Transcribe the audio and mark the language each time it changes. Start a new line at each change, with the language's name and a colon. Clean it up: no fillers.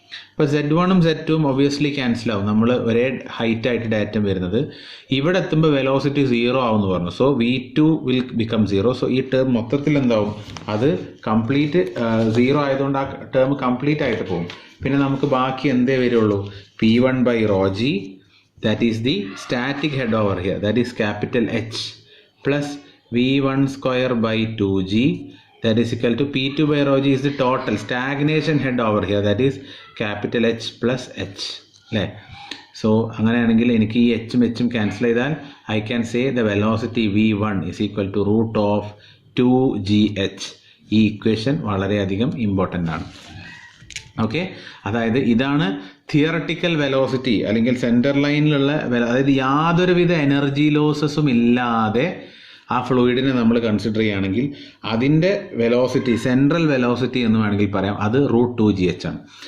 Malayalam: ഇപ്പോൾ Z1ഉം Z2ഉം obviously cancel ആവും. നമ്മൾ ഒരേ ഹൈറ്റ് ആയിട്ട് ഡാറ്റം വരുന്നത്. ഇവിടെ എത്തുമ്പോൾ വെലോസിറ്റി 0 ആവുമെന്ന് പറഞ്ഞു.
English: So V2 will become 0.
Malayalam: So ഈ ടേം മൊത്തത്തിൽ എന്താവും? അത് കംപ്ലീറ്റ് 0 ആയതുകൊണ്ട് ആ ടേം കംപ്ലീറ്റ് ആയിട്ട് പോകും. പിന്നെ നമുക്ക് ബാക്കി എന്തേ വരുള്ളൂ?
English: P1 by rho g, that is the static head over here, that is capital H, plus V1 square by 2g, that is equal to P2 by rho g is the total stagnation head over here, that is capital H plus H. So
Malayalam: അങ്ങനെയാണെങ്കിൽ എനിക്ക് ഈ എച്ചും എച്ചും cancel ചെയ്താൽ
English: I can say the velocity v1 is equal to root of 2gh.
Malayalam: ഈ equation വളരെയധികം important ആണ്. Okay, അതായത് ഇതാണ് theoretical velocity അല്ലെങ്കിൽ സെൻറ്റർ ലൈനിലുള്ള അതായത് യാതൊരുവിധ എനർജി ലോസസും ഇല്ലാതെ ആ ഫ്ലൂയിഡിനെ നമ്മൾ കൺസിഡർ ചെയ്യുകയാണെങ്കിൽ അതിൻ്റെ വെലോസിറ്റി, സെൻട്രൽ വെലോസിറ്റി എന്ന് വേണമെങ്കിൽ പറയാം, അത് √2gh ആണ്.